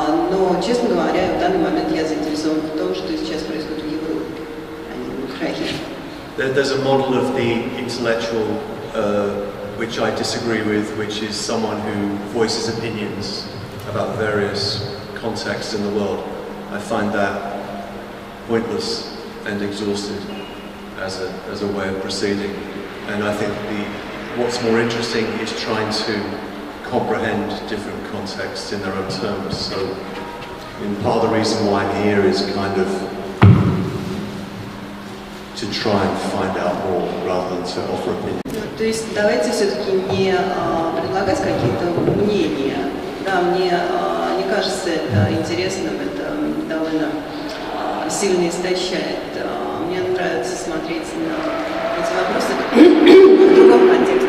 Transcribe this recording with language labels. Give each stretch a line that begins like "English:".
Russian: Но, честно говоря, в данный момент я заинтересован в том, что сейчас происходит в Европе, а не в Украине.
English: There's a model of the intellectual which I disagree with, which is someone who voices opinions about various contexts in the world. I find that pointless and exhausted as a way of proceeding. And I think what's more interesting is trying to comprehend different contexts in their own terms. So part of the reason why I'm here is kind of to try and find out more rather than to offer opinions.
Russian: То есть давайте все-таки не предлагать какие-то мнения. Да, мне не кажется это интересным, это довольно сильно истощает. Мне нравится смотреть на эти вопросы в другом контексте.